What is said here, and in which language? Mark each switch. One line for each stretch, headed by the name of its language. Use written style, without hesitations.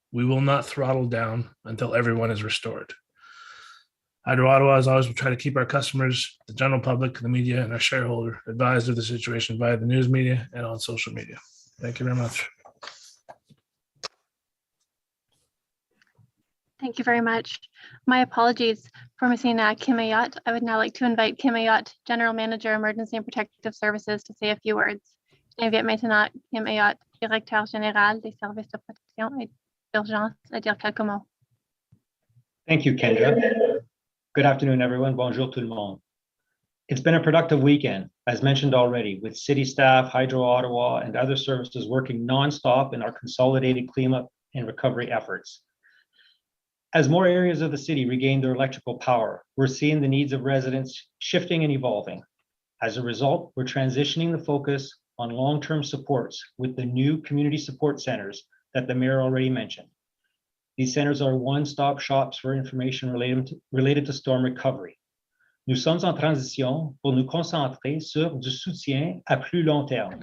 English: We will not throttle down until everyone is restored. Hydro Ottawa, as always, will try to keep our customers, the general public, the media, and our shareholder advised of the situation via the news media and on social media. Thank you very much. Thank you very much. My apologies for missing Kim Ayotte. I would now like to invite Kim Ayotte, General Manager, Emergency and Protective Services, to say a few words.
French: J'invite maintenant Kim Ayotte, Directeur Général des Services de Protection et d'Urgence, à dire quelques mots.
English: Thank you, Kendra. Good afternoon, everyone.
French: Bonjour tout le monde.
English: It's been a productive weekend, as mentioned already, with city staff, Hydro Ottawa, and other services working nonstop in our consolidated cleanup and recovery efforts. As more areas of the city regain their electrical power, we're seeing the needs of residents shifting and evolving. As a result, we're transitioning the focus on long-term supports with the new community support centers that the mayor already mentioned. These centers are one-stop shops for information related to storm recovery.
French: Nous sommes en transition pour nous concentrer sur du soutien à plus long terme.